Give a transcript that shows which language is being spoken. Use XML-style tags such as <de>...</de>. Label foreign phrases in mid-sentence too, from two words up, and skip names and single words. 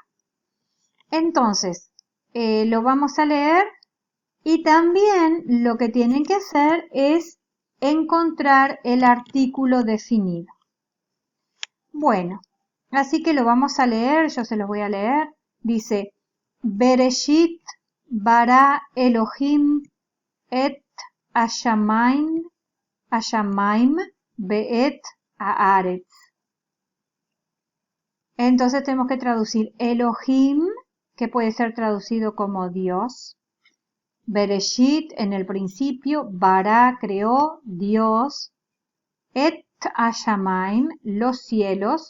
<es>Entonces, lo vamos a leer y también lo que tienen que hacer es encontrar el artículo definido. Bueno, así que lo vamos a leer, yo se los voy a leer. Dice,</es> <he>בראשית ברא אלהים את השמים ואת הארץ.</he> <es>Entonces tenemos que traducir Elohim, que puede ser traducido como Dios. Bereshit, en el principio, bara, creó, Dios.</es> <he>את השמים,</he> <es>los cielos.</es>